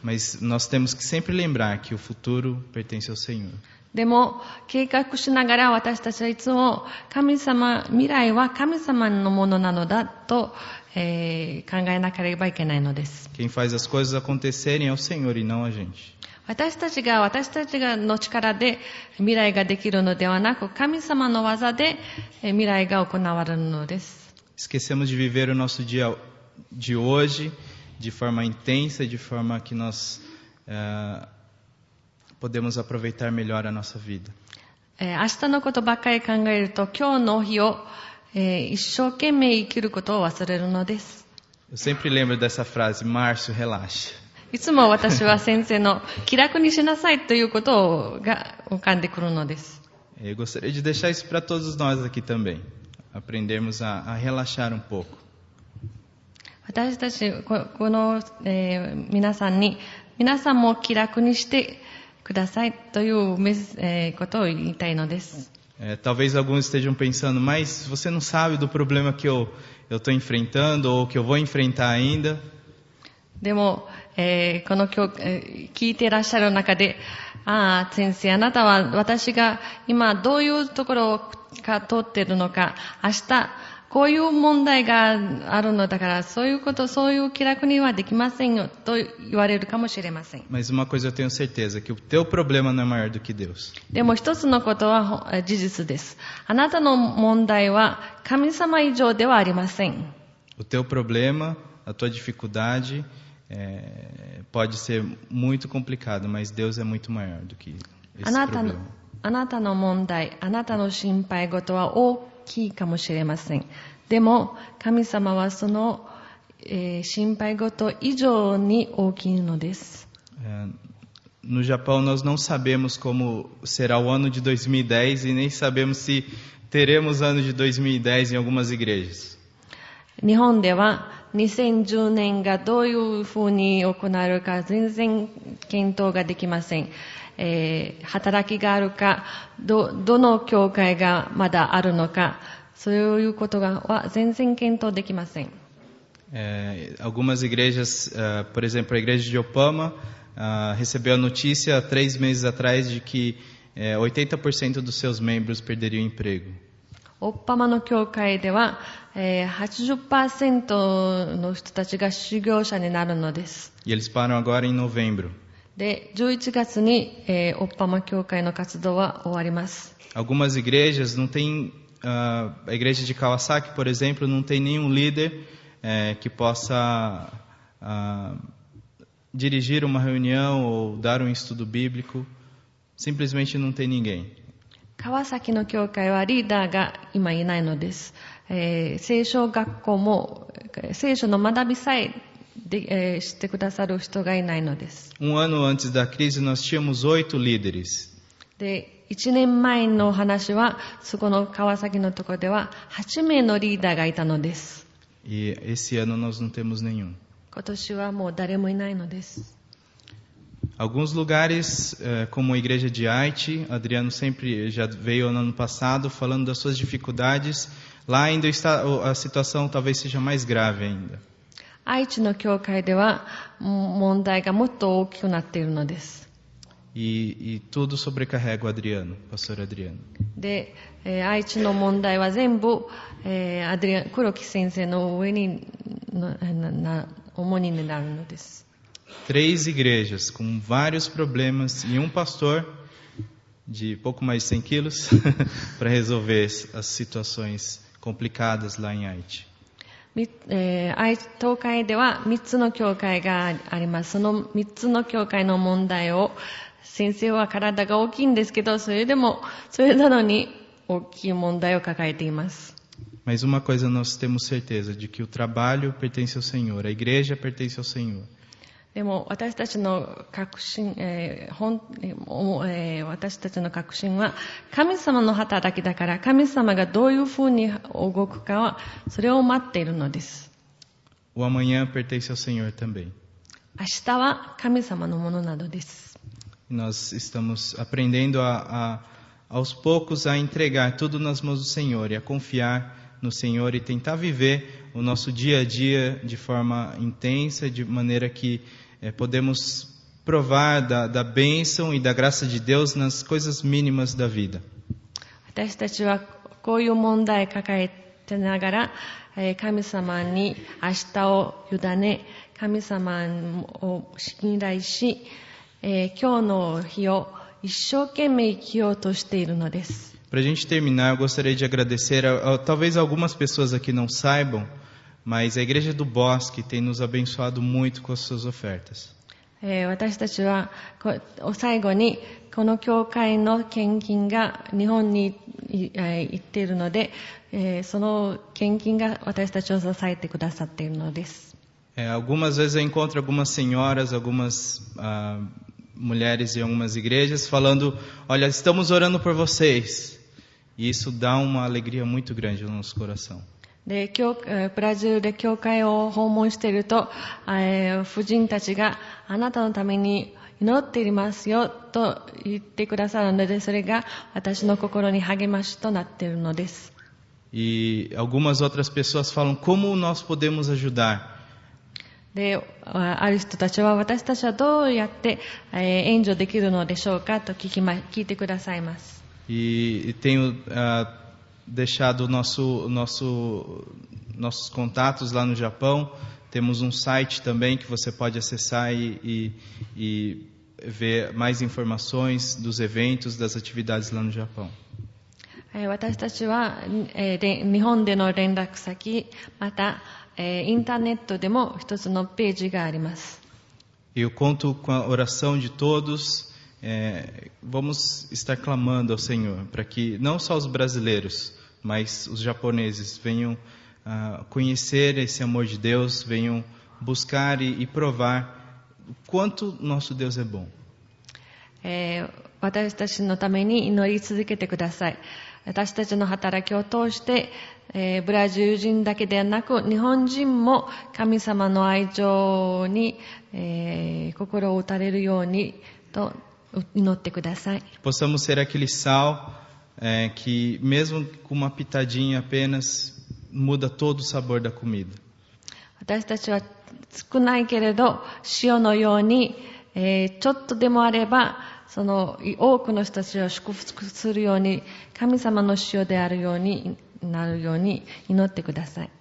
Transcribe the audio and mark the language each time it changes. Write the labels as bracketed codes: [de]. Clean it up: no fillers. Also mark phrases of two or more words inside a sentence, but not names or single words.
[pt] Mas nós temos que sempre lembrar que o futuro pertence ao Senhor. [ja] でも、計画しながら私たちはいつも未来は神様のものなのだと、考えなければいけないのです。 [pt] Quem faz as coisas acontecerem é o Senhor e não a gente. [ja] 私たちがの力で未来ができるのではなく、神様の技で未来が行われるのです。 [pt] Esquecemos de viver o nosso dia de hoje de forma intensa, de forma que nós podemos aproveitar melhor a nossa vida. [ja] 明日のことばっかり考えると、今日の日を、一生懸命生きることを忘れるのです。 [pt] Eu sempre lembro dessa frase, Márcio, relaxa. [ja] いつも私は先生の気楽にしなさいということが浮かんでくるのです。 [pt] Eu gostaria de deixar isso para todos nós aqui também. Aprendermos a relaxar um pouco. [ja] 私たちこの、皆さんも気楽にしてくださいという、ことを言いたいのです。 [pt] Talvez alguns estejam pensando, mas você não sabe do problema que eu estou enfrentando ou que eu vou enfrentar ainda. [ja] でも、この今日、聞いていらっしゃる中で、先生、あなたは私が今どういうところが通っているのか、明日こういう問題があるのだから、そういう気楽にはできませんよと言われるかもしれません。 [pt] Mas uma coisa eu tenho certeza, que o teu problema não é maior do que Deus. [ja] でも一つのことは事実です。あなたの問題は神様以上ではありません。 [pt] O teu problema, a tua dificuldade, pode ser muito complicado, mas Deus é muito maior do que esse problema. [ja] あなたの問題、あなたの心配事は大きいかもしれません。でも神様はその、心配事以上に大きいのです。 [pt] No Japão nós não sabemos como será o ano de 2010 e nem sabemos se teremos ano de 2010 em algumas igrejas. [ja] 日本では2010年がどういうふうに行われるか全然検討ができません。働きがあるか、どの教会がまだあるのか、そういうことは全然検討できません。 [pt] Algumas igrejas, por exemplo, a igreja de Opama, recebeu a notícia há 3 meses atrás de que 80% dos seus membros perderiam emprego. [ja] オッパマの教会では、80% の人たちが失業者になるのです。 [pt] E eles param agora em novembro. [ja] で、11月に、オッパマ教会の活動は終わります。 [pt] Algumas igrejas não tem, a igreja de Kawasaki, por exemplo, não tem nenhum líder que possa dirigir uma reunião ou dar um estudo bíblico. Simplesmente não tem ninguém. [ja] 川崎の教会はリーダーが今いないのです。聖書学校も聖書の学びさえしてくださる人がいないのです。 [pt] ano antes da crise nós tínhamos 8 líderes. [ja] で、1年前の話はそこの川崎のところでは8名のリーダーがいたのです。 [pt] E esse ano nós não temos nenhum. [ja] 今年はもう誰もいないのです。 [pt] Alguns lugares, como a igreja de Haiti, Adriano sempre já veio no ano passado falando das suas dificuldades. Lá ainda está, a situação talvez seja mais grave ainda. [ja] 愛知の教会では問題がもっと大きくなっているのです。 [pt] E tudo sobrecarrega o Adriano, pastor Adriano. [ja] で、愛知の問題は全部、黒木先生の上に重荷になるのです。 [pt] 3 igrejas com vários problemas e um pastor de pouco mais de 100 quilos para resolver as situações complicadas lá em Haiti. [ja] 東海では3つの教会があります。その3つの教会の問題を、先生は体が大きいんですけど、それなのに大きい問題を抱えています。 [pt] Mas uma coisa nós temos certeza, de que o trabalho pertence ao Senhor, a igreja pertence ao Senhor. [ja] でも私たちの確信は神様の働きだから、神様がどういうふうに動くかはそれを待っているのです。 [pt] O amanhã pertence ao Senhor também. [ja] 明日は神様のものなのです。 [pt] Nós estamos aprendendo aos poucos a entregar tudo nas mãos do Senhor e a confiar no Senhor e tentar viver o nosso dia a dia de forma intensa, de maneira que podemos provar da bênção e da graça de Deus nas coisas mínimas da vida. [ja] 私たちはこういう問題を抱えてながら、神様に明日を委ね、神様を信頼し、今日の日を一生懸命生きようとしているのです。 [pt] Para a gente terminar, eu gostaria de agradecer, talvez algumas pessoas aqui não saibam, mas a Igreja do Bosque tem nos abençoado muito com as suas ofertas. [ja] 私たちは最後にこの教会の献金が日本に行っているので、その献金が私たちを支えてくださっているのです。 [pt] Algumas vezes eu encontro algumas senhoras, algumas mulheres em algumas igrejas falando: olha, estamos orando por vocês. E isso dá uma alegria muito grande no nosso coração. [ja] で、ブラジルで教会を訪問していると、婦人たちがあなたのために祈っていますよと言ってくださるので、それが私の心に励ましとなっているのです。 [pt] E algumas outras pessoas falam: como nós podemos ajudar? [ja] で、ある人たちは私たちはどうやって援助できるのでしょうかと聞いてくださいます。 [pt] E tenho deixado nossos contatos lá no Japão. Temos um site também que você pode acessar e ver mais informações dos eventos, das atividades lá no Japão. [ja] 私たちは、日本での連絡先、また、インターネットでも一つのページがあります。 [pt] Eu conto com a oração de todos. Vamos estar clamando ao Senhor para que não só os brasileiros, mas os japoneses venham conhecer esse amor de Deus, venham buscar e provar o quanto nosso Deus é bom. [ja] 私たちのために祈り続けてください。私たちの働きを通して、ブラジル人だけではなく日本人も神様の愛情に、心を打たれるようにと祈ってください。 [pt] Possamos ser aquele sal que mesmo com uma pitadinha apenas muda todo o sabor da comida. [ja] 私たちは少ないけれど塩のように、ちょっとでもあればその多くの人たちを祝福するように、神様の塩であるようになるように祈ってください。